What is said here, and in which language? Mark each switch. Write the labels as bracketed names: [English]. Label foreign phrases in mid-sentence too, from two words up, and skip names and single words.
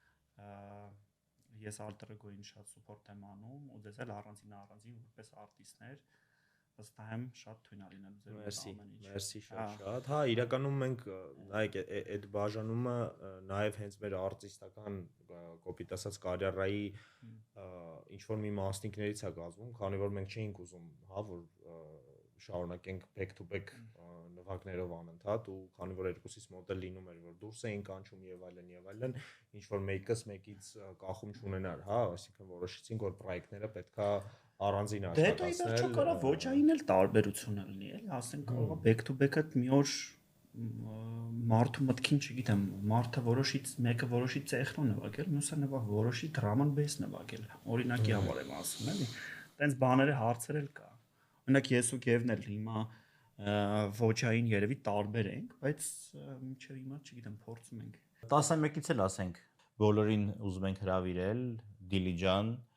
[Armenian] ես alter ego-ին շատ support եմ անում ու դες էլ առանձին որպես արտիստներ վստահ եմ շատ թույն է լինելու ձեր ամեն ինչ։ Մերսի շատ։ Հա, իրականում մենք նայեք այդ բաժանումը նաև հենց մեր արտիստական կոպիտ ասած կարիերայի ինչ որ մի մասնիկներից է կազմում, քանի որ մենք չէինք ուզում, հա, որ շարունակենք [English] back to back [Armenian] նվագներով անընդհատ ու քանի որ երկուսից մոտ էլ լինում էր որ դուրս էին կանչում եւ այլն ինչ որ մեկս մեկից կախում չունենար, հա, այսինքն որոշեցինք որ պրոյեկտները պետքա առանձին աշխատացնել։ Դե դա կարա ոչային էլ տարբերություն լինի, էլի, ասենք կարող է [English] back to back-ը [Armenian] մի օր մարդու մտքին, չգիտեմ, մարդը մեկը որոշի տեխնո նվագել, մյուսը որոշի [English] drum and bass [Armenian] նվագել։ Օրինակի համար եմ ասում, էլի։ Տենց բաները հարցեր էլ կա։ Օրինակ ես ու Գևն էլ հիմա ոչային երևի տարբեր ենք, բայց մինչև հիմա չգիտեմ, փորձում ենք։ 11-ից էլ ասենք, բոլորին ուզում ենք հրավիրել, Դիլի ջան,